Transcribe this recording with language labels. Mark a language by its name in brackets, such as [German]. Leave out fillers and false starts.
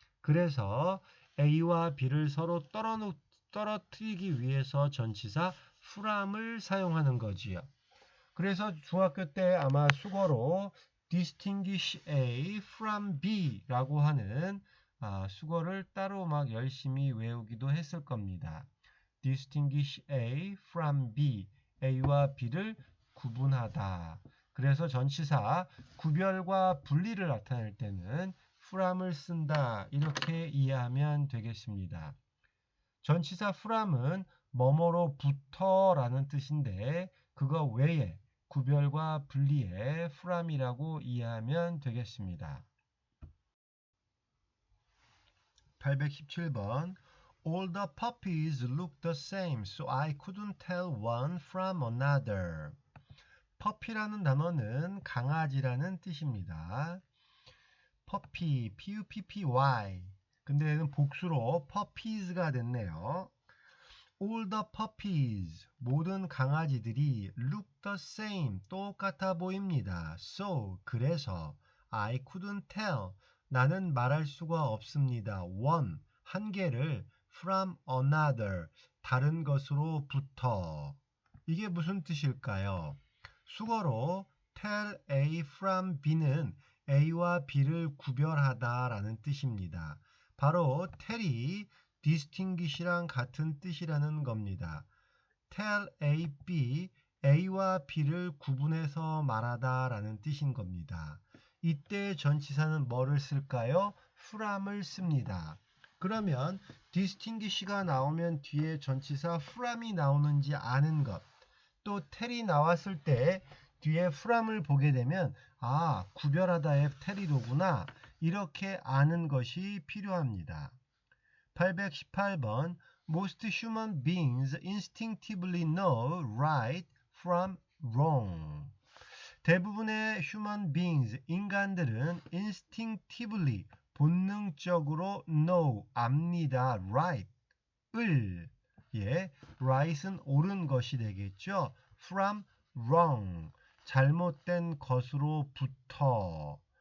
[Korean] 그래서 A와 B를 서로 떨어뜨리기 위해서 전치사 from을 사용하는 거지요. 그래서 중학교 때 아마 수거로 [English] distinguish A from B [Korean] 라고 하는 수거를 따로 막 열심히 외우기도 했을 겁니다. [English] distinguish A from B, [Korean] A와 B를 구분하다. 그래서 전치사 구별과 분리를 나타낼 때는 from을 쓴다. 이렇게 이해하면 되겠습니다. 전치사 from은 뭐뭐로부터 라는 뜻인데 그거 외에 구별과 분리의 from이라고 이해하면 되겠습니다. [English] 817번 All the puppies look the same, so I couldn't tell one from another. [Korean] 퍼피라는 단어는 강아지라는 뜻입니다. 퍼피, P-U-P-P-Y. 근데 얘는 복수로 puppies가 됐네요. [English] All the puppies, [Korean] 모든 강아지들이 [English] look the same, [Korean] 똑같아 보입니다. So, 그래서 [English] I couldn't tell, [Korean] 나는 말할 수가 없습니다. one, 한 개를 [English] from another, [Korean] 다른 것으로부터. 이게 무슨 뜻일까요? 수거로 [English] tell A from B [Korean] 는 A와 B를 구별하다 라는 뜻입니다. 바로 tell이 distinguish랑 같은 뜻이라는 겁니다. [English] tell A, B, [Korean] A와 B를 구분해서 말하다 라는 뜻인 겁니다. 이때 전치사는 뭐를 쓸까요? from을 씁니다. 그러면 distinguish가 나오면 뒤에 전치사 from이 나오는지 아는 것, 또 tell이 나왔을 때 뒤에 from을 보게 되면 구별하다의 tell이로구나 이렇게 아는 것이 필요합니다. [English] 818번 Most human beings instinctively know right from wrong. [Korean] 대부분의 [English] human beings, [Korean] 인간들은 instinctively, 본능적으로 know, 압니다. right을, right은 옳은 것이 되겠죠. [English] from wrong, [Korean] 잘못된 것으로부터.